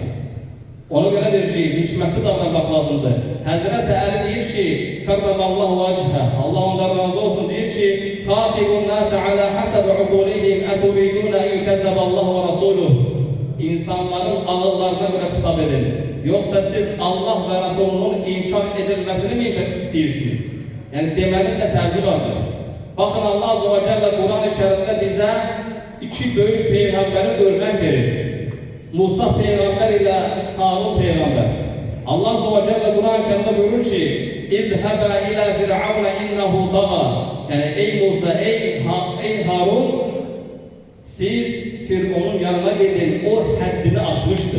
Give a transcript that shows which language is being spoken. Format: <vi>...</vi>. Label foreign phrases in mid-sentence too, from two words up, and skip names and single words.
<az>Ona görədir ki, hikmətli davranmaq lazımdır. Həzrət Əli deyir ki,</az> <ar>كرم الله وجهه,</ar> <az>Allah ondan razı olsun, deyir ki,</az> <ar>خاطبوا الناس على حسب عقولهم أتريدون يكذب الله ورسوله.</ar> <az>İnsanların ağıllarına görə xitab edin.</az> <tr>Yoksa siz Allah ve Resulünün inkar edilmesini mi istəyirsiniz?</tr> <az>Yəni demənin də tərzi vardır. Baxın,</az> <tr>Allah</tr> <ar>عز وجل</ar> <tr>Kur'an-ı Kerim'de bize iki böyük peygamberi örnek verir. Musa peygamber ile Harun peygamber. Allah</tr> <ar>عز وجل</ar> <tr>Kur'an-ı Kerim'de buyurur ki</tr> <ar>اذهبا إلى فرعون إنه طغى.</ar> <tr>Yani ey Musa, ey Harun, siz Firavun'un yanına gidin, o haddini aşmıştır.</tr>